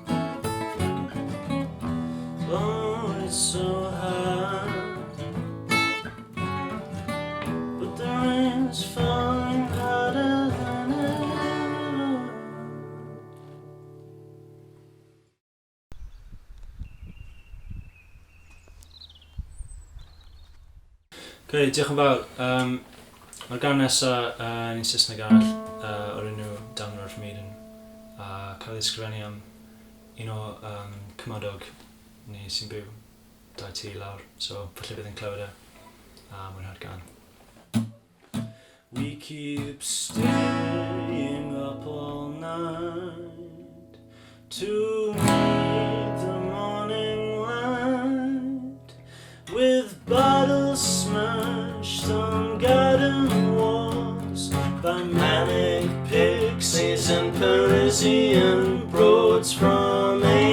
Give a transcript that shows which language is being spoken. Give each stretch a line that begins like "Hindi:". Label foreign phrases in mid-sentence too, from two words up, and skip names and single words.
English: Oh, it's so hard. But the rain's falling harder than ever.
Welsh: Okay, diolch yn fawr. Mae'r gan nesaf yn un Saesneg arall o'r enw Down North Maiden a cael ei ysgrifennu am un o cymodog ni sy'n byw 2 tŷ lawr, so falle bydd yn clywed e a mwynhau'r gan.
English: We keep staying up all night to meet the morning light, with bottles smashed on garden walls by manic pixies and Parisian broads from